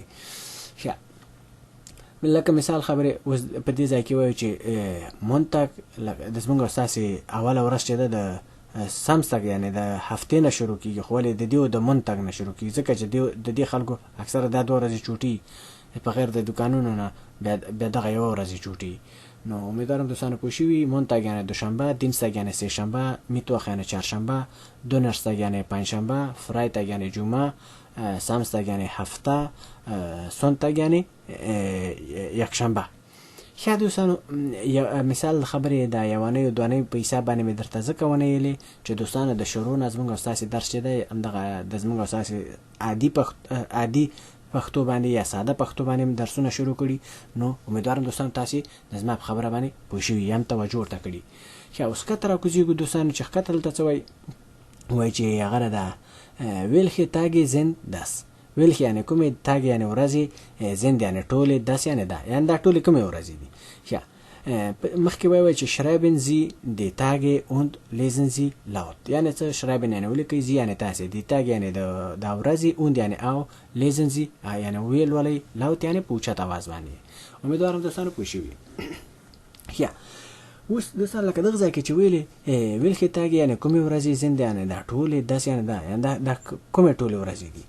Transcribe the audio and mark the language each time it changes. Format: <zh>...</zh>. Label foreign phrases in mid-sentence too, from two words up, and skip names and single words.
<ps>ښه لکه مثال خبرې اوس په دې ځای کې وایو چې مونتاګ د زموږ ستاسې اوله ورځ چې ده د سامستګ یعنی د هفتې نه شروع کېږي خو ولې د دې د مونتاګ نه شروع کېږي ځکه چې د دې خلکو اکثره دا 2 ورځې چوټي په غیر د دکانونو نه بیا دغه یوه ورځې چوټي. نو امیدوارم دوستانو پوه شوي. مونتاگ یعنی دوشنبه، دینستاگ یعنی سهشنبه، میتوخ یعنی چهارشنبه، دونرستاگ یعنی پنجشنبه، فرایتاگ یعنی جمعه، سامستاگ یعنی هفته، سونتاگ یعنی یکشنبه. ښه دوستانو، مثال خبرې د یوانیو دوانیو په حساب باندې مې درته ځکه ونیلې چې دوستانو د شروع نه زموږ او ستاسې درس چې دی همدغه د زموږ او ستاسې عادي پښتو باندې یا ساده پښتو باندې درسونه شروع کړي. نو امیدوارم دوستانو تاسې د زما په خبره باندې پوه شوي یم، توجه ورته کړي. ښه اوس ښکته راکوزېږو دوستانو چې ښکته دلته څه وایي چې هغه ده</ps> <de>welche Tage sind das.</de> <ps>welche یعنې کومې، تاګ یعنې ورځې، زند یعنې ټولې، داس یعنې دا، یعنې دا ټولې کومې ورځې دي. ښه مخکې وایي چې</ps> <de>schreiben Sie die Tage und lesen Sie laut.</de> <ps>یعنې څه schreiben یعنې ولیکئ، Sie یعنې تاسې،</ps> <de>die Tage</de> <ps>یعنې د ورځې، und یعنې او،</ps> <de>lesen Sie</de> <ps>یعنې ویل ولئ، laut یعنې په اوچت اواز باندې. امیدوارم دوستانو پوه شوي. ښه اوس دوستان لکه دغه ځای کې چې ویلې</ps> <de>welche Tage</de> <ps>یعنې کومې ورځې، زند یعنې دا ټولې، داس یعنې دا، یعنې دا کومې ټولې ورځې دي.</ps>